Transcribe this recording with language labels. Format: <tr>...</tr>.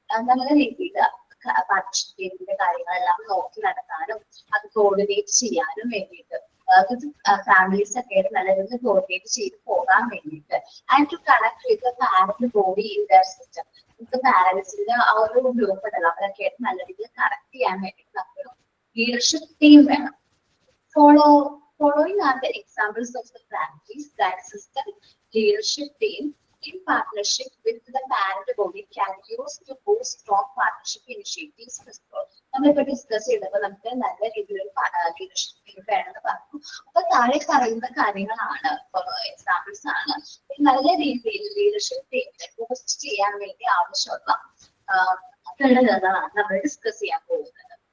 <ml>നല്ല രീതിയിൽ പാർട്ട്ണർഷിപ്പ് ടീമിന്റെ കാര്യങ്ങളെല്ലാം നോക്കി നടത്താനും അത് കോർഡിനേറ്റ് ചെയ്യാനും വേണ്ടിയിട്ട് ഫാമിലീസ് ഒക്കെ നല്ല രീതിയിൽ കോർഡിനേറ്റ് ചെയ്ത് പോകാൻ വേണ്ടിയിട്ട്</ml> <en>And to connect with parent body in their system.</en> <ml>നമുക്ക് പാരന്റ്സിന്റെ ആ ഒരു ഗ്രൂപ്പ് ഉണ്ടല്ലോ, അവരൊക്കെ ആയിട്ട് നല്ല രീതിയിൽ കണക്ട് ചെയ്യാൻ വേണ്ടിയിട്ട് നമുക്കൊരു ലീഡർഷിപ്പ് ടീം വേണം.</ml> <en>Following are the examples of the practice that system leadership team in partnership with the parent body can use to boost strong partnership initiatives.</en> <ml>നമ്മളിപ്പോ ഡിസ്കസ് ചെയ്തപ്പോൾ നമുക്ക് നല്ല രീതിയിലൊരു ലീഡർഷിപ്പ് വേണമെന്ന് പറഞ്ഞു. അപ്പൊ താഴെ പറയുന്ന കാര്യങ്ങളാണ് എക്സാമ്പിൾസ് ആണ് നല്ല രീതിയിൽ ലീഡർഷിപ്പ് ടീമിനെ ബൂസ്റ്റ് ചെയ്യാൻ വേണ്ടി ആവശ്യമുള്ള ഘടകങ്ങളാണ് നമ്മൾ ഡിസ്കസ് ചെയ്യാൻ പോകുന്നത്.</ml>